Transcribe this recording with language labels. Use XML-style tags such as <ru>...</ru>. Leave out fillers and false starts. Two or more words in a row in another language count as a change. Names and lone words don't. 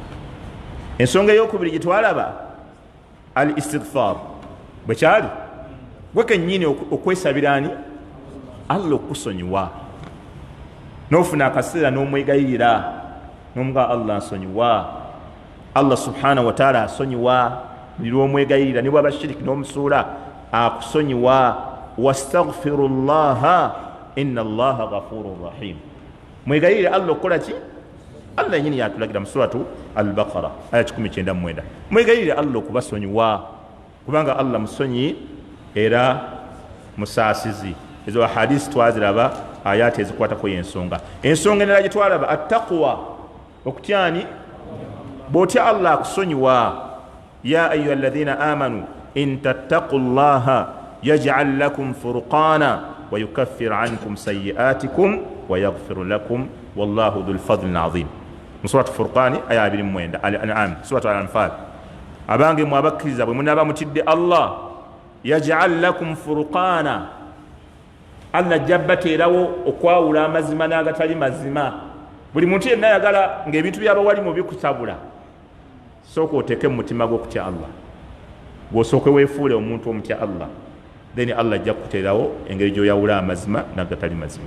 <lg>Ensonga ey'okubiri gye twalaba</lg> <ar>الاستغفار</ar> <lg>bwe kyali gwe kennyini okwesabira ani Allah okukusonyiwa n'ofuna akaseera n'omwegayirira n'omuga Allah nsonyiwa. Allah</lg> <ar>سبحانه وتعالى</ar> <lg>asonyiwa buli lw'omwegayirira ne bw'aba shiriki n'omusuula akusonyiwa.</lg> <ar>واستغفروا الله إن الله غفور رحيم.</ar> <lg>Mwegayirire Allah okukola ki? Allah yennyini yatulagira mu suratu al-Baqara aya 199. Mwegayirire Allah okubasonyiwa kubanga Allah musonyi era musaasizi. Ezo hadisi twaziraba ayati ezikwatako y'ensonga. Ensonga endala gye twalaba attaqwa okutyani bw'otya Allah akusonyiwa.</lg> <ar>يا أيها الذين آمنوا إن تتقوا الله يجعل لكم فرقانا ويكفر عنكم سيئاتكم ويغفر لكم والله ذو الفضل العظيم.</ar> <lg>Mu suratu Furqani aya 29 al-An'am suratu al-Anfal. Abange mu abakkiriza bwe munaba mutidde Allah</lg> <ar>يجعل لكم فرقانا</ar> <lg>Allah jabbateerawo okwawula amazima n'agatali mazima. Buli muntu yenna ayagala ng'ebintu by'abawalimu bikutabula sooka oteeke mu mutima gw'okutya Allah gw'osooke weefuule omuntu omutya Allah then Allah ajja kukuteerawo engeri gy'oyawula amazima n'agatali mazima.</lg>